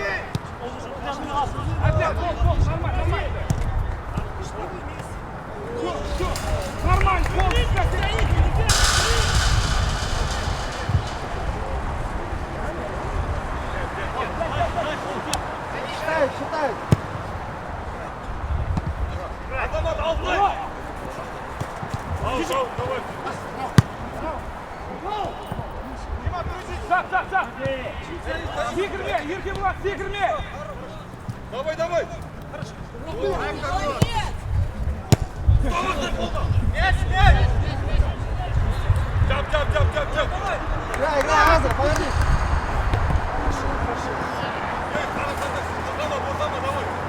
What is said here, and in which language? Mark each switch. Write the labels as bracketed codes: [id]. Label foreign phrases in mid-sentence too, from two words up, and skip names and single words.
[ru] Опять, гол, нормально. Всё, нормально, гол, Считают! Сап! [kk] Секірме, Еркебулан, секірме! [ru] Давай! Тяп! Играй, Аза, повернись! Давай!